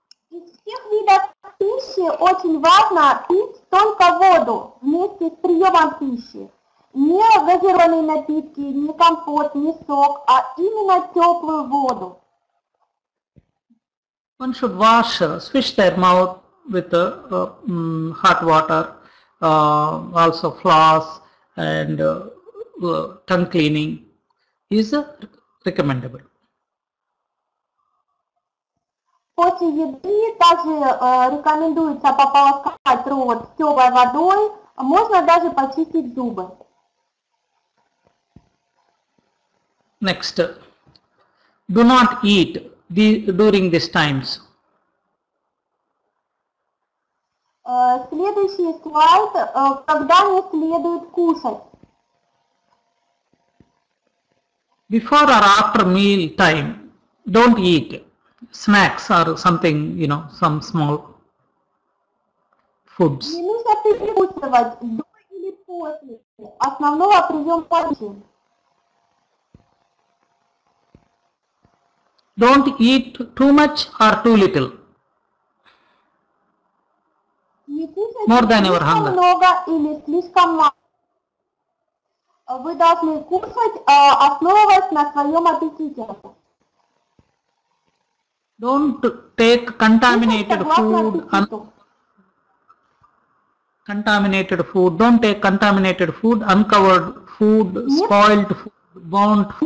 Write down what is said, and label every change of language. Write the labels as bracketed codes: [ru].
[ru] Из всех видов пищи очень важно пить только воду вместе с приемом пищи. Не газированные напитки, не компот, не сок, а именно теплую воду. [en] One should wash, swish their mouth with hot water, also floss and tongue cleaning is recommendable. [ru] После еды также рекомендуется пополоскать рот теплой водой, можно даже почистить зубы. [en] Next, do not eat during these times. [ru] Следующий слайд, когда не следует кушать. [en] Before or after meal time, don't eat snacks or something, some small foods. [ru] Не нужно перекусывать до или после основного приема пищи. [en] Don't eat too much or too little. [ru] Не кушайте [en] More than your [ru] слишком [en] hunger. [ru] много или слишком мало. Вы должны кушать, основываясь на своем аппетите. [en] Don't take contaminated food. Contaminated food. Don't take contaminated food, uncovered food, spoiled food, burnt food.